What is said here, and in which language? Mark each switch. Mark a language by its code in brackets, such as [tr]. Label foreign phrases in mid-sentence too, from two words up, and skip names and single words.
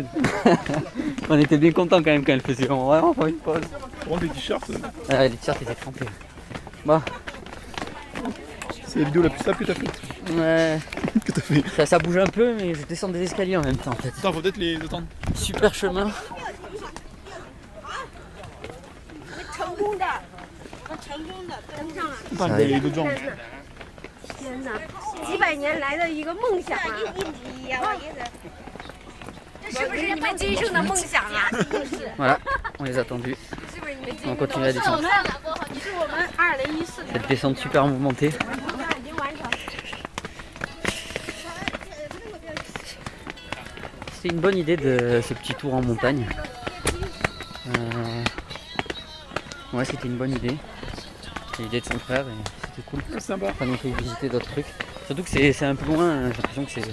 [fr] On était bien contents quand même quand elle faisait vraiment pas une pause. Pour rendre les t-shirts, Les t-shirts étaient crampés. Bon, c'est la vidéo la plus simple que t'as faite. ouais, Que t'as fait. ça bouge un peu, mais je descends des escaliers en même temps en fait. Attends, faut peut-être les attendre. Super chemin. [zh] 成功的，我成功的登上了。 [fr] Attends, les d'autres gens. [zh] 天哪，几百年来的一个梦想啊！这是不是你们今生的梦想啊？ [fr] Voilà, on les a attendus. [zh] 是不是你们 [fr] On continue la [zh] 是我 [fr] descente. [zh] 们，是我们2014年 [fr] Cette descente super mouvementée. [zh] 已经完成。 [fr] C'était une bonne idée de ce petit tour en montagne. Ouais, c'était une bonne idée. C'est l'idée de son frère et c'était cool. C'est sympa. Ça nous fait visiter d'autres trucs. Surtout que c'est un peu loin, j'ai l'impression que c'est...